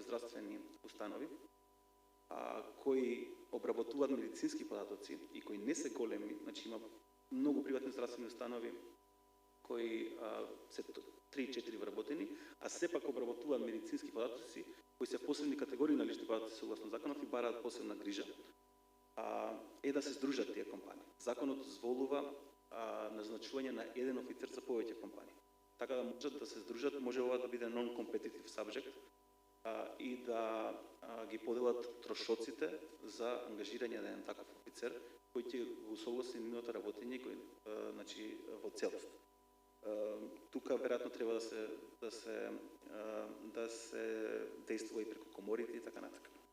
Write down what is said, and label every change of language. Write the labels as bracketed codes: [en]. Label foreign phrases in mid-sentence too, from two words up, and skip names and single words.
[mk] здравствени установи, кои обработуваат медицински податоци и кои не се големи, значи има многу приватни здравствени установи кои се 3-4 вработени, а сепак обработуваат медицински податоци кои се посебни категории на лични податоци согласно законот и бараат посебна грижа, е да се здружат тие компании. Законот дозволува назначување на еден офицер за повеќе компании. Така да можат да се здружат, може ова да биде [en] non-competitive subject [mk] и да ги поделат трошоците за ангажирање на еден таков офицер кој ќе го согласи нивното работење значи во целост. Тука веројатно треба да се действува и преку коморите и така натака.